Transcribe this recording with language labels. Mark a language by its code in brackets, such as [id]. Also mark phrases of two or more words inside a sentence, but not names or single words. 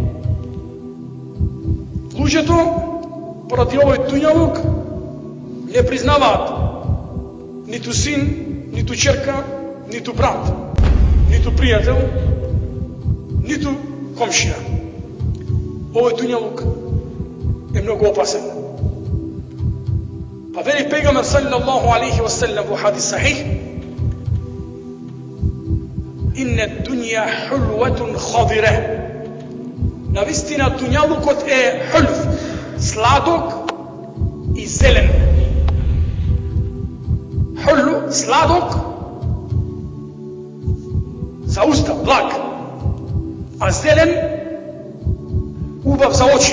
[mk] Луѓето поради овој дуњалук не признаваат ниту син, ниту черка, ниту брат, ниту пријател, ниту комшија. Овој дуњалук е многу опасен. Па вели пегамбер [ar] صلى الله عليه وسلم [mk] во [ar] حديث صحيح: إن الدنيا حلوة خضرة. [mk] Навистина дуњалукот е хулв, сладок и зелен. Хулв, сладок за уста, благ, а зелен убав за очи.